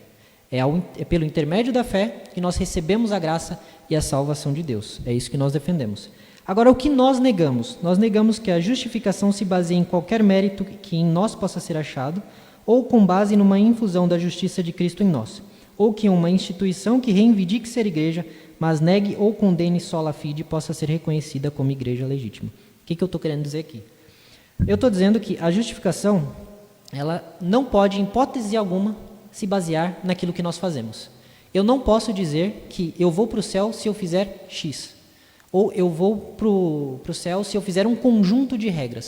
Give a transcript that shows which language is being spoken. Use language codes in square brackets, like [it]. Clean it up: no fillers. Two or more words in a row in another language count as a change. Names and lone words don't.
[pt] É pelo intermédio da fé que nós recebemos a graça e a salvação de Deus. É isso que nós defendemos. Agora, o que nós negamos? Nós negamos que a justificação se baseie em qualquer mérito que em nós possa ser achado, ou com base numa infusão da justiça de Cristo em nós, ou que uma instituição que reivindique ser igreja, mas negue ou condene [la] sola fide, [pt] possa ser reconhecida como igreja legítima. O que eu estou querendo dizer aqui? Eu estou dizendo que a justificação, ela não pode, em hipótese alguma, se basear naquilo que nós fazemos. Eu não posso dizer que eu vou para o céu se eu fizer X, ou eu vou para o céu se eu fizer um conjunto de regras.